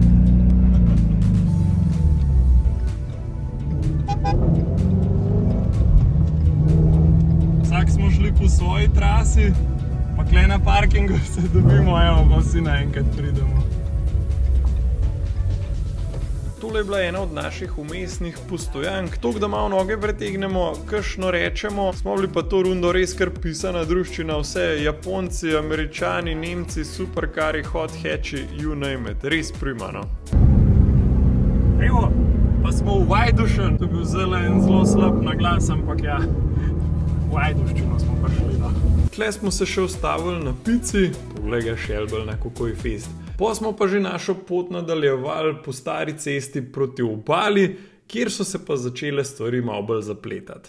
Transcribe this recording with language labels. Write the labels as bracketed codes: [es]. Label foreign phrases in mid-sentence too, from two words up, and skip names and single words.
[sl] Vsak smo šli po svoji trasi, pa kle na parkingu se dobimo, evo, pa vsi naenkrat pridemo. Tole je bila ena od naših umestnih postojank, toliko da malo noge pretegnemo, kakšno rečemo, smo bili pa to rundo res kar pisana druščina, vse Japonci, Američani, Nemci, superkari, [en] hot hatchi, you name it, [sl] res prima, no. Evo, pa smo v Vajdušen, to je bil zelo slab naglas, ampak ja, v Vajduščino smo prišli, no. Tle smo se še ustavili na pici, poglej ga Šelbel, kako je fest. Po smo pa že našo pot nadaljevali po stari cesti proti obali, kjer so se pa začele stvari malo bolj zapletati.